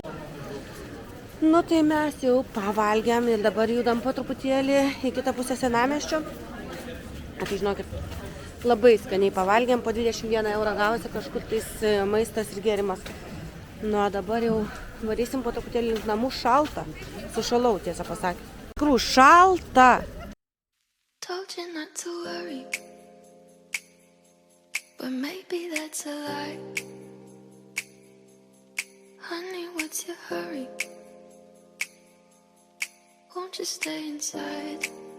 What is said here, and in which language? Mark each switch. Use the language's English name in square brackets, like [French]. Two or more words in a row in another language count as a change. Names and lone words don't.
[Lithuanian] Nu tai mes jau pavalgėm ir dabar judam po truputėlį į kitą pusę senamiesčio. Tai žinokit, labai skaniai pavalgėm, po 21 eurą gavosi kažkur tais maistas ir gėrimas. Nu, dabar jau varysim po truputėlį link namų, šalta. Sušalau, tiesą pasakė. Tikrų, šalta. [English] Told you not to worry, but maybe that's a lie. Honey, what's your hurry? Won't you stay inside?